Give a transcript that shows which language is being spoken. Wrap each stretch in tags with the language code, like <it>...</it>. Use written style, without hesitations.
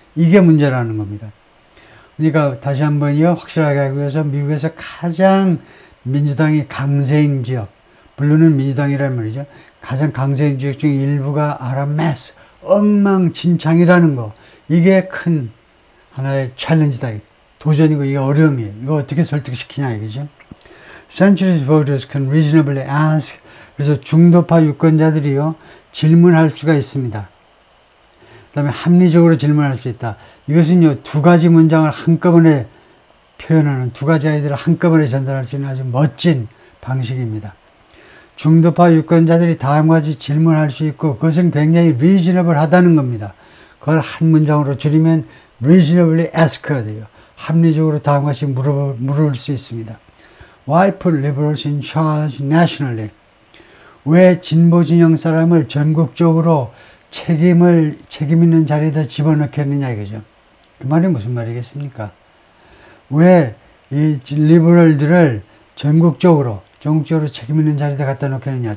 <ko>이게 문제라는 겁니다. 그러니까 다시 한번요, 확실하게 하기 위해서 미국에서 가장 민주당이 강세인 지역, 블루는 민주당이라는 말이죠. 가장 강세인 지역 중에 일부가</ko> <en>are a mess.</en> <ko>엉망진창이라는 거. 이게 큰 하나의 챌린지다. 도전이고 이게 어려움이에요. 이거 어떻게 설득시키냐 이거죠.</ko> <en>Centrist voters can reasonably ask.</en> <ko>그래서 중도파 유권자들이요, 질문할 수가 있습니다. 그 다음에 합리적으로 질문할 수 있다. 이것은요, 두 가지 문장을 한꺼번에 표현하는, 두 가지 아이디어를 한꺼번에 전달할 수 있는 아주 멋진 방식입니다. 중도파 유권자들이 다음과 같이 질문할 수 있고, 그것은 굉장히 reasonable 하다는 겁니다. 그걸 한 문장으로 줄이면</ko> <en>reasonably ask</en> <ko>가 돼요. 합리적으로 다음과 같이 물을 수 있습니다.</ko> <en>Why put liberals in charge nationally?</en> <ko>왜 진보 진영 사람을 전국적으로 책임 있는 자리에다 집어넣겠느냐 이거죠. 그 말이 무슨 말이겠습니까? 왜 이 리버럴들을 전국적으로 책임 있는 자리에다 갖다 놓겠느냐.</ko>